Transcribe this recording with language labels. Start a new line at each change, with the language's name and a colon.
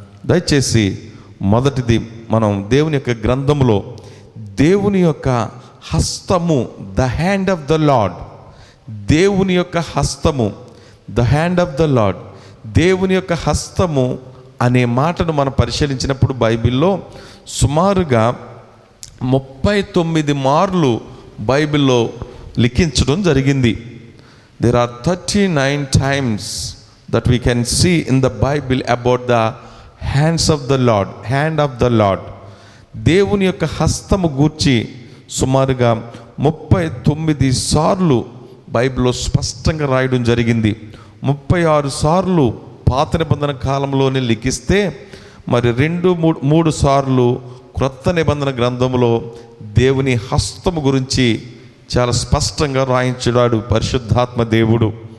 Telugu: దయచేసి మొదటిది, మనం దేవుని యొక్క గ్రంథంలో దేవుని యొక్క హస్తము, the hand of the lord, దేవుని యొక్క హస్తము, the hand of the lord, దేవుని యొక్క హస్తము అనే మాటను మనం పరిశీలించినప్పుడు బైబిల్లో సుమారుగా 39 మార్లు బైబిల్లో లిఖించడం జరిగింది.
English: There are 39 times that we can see in the Bible about the hands of the Lord, hand of the Lord.
Telugu: దేవుని యొక్క హస్తము గూర్చి సుమారుగా 39 సార్లు బైబిల్లో స్పష్టంగా రాయడం జరిగింది. 36 సార్లు పాత నిబంధన కాలంలోనే లిఖిస్తే, మరి 2-3 సార్లు క్రొత్త నిబంధన గ్రంథంలో దేవుని హస్తము గురించి చాలా స్పష్టంగా రాయించాడు పరిశుద్ధాత్మ దేవుడు.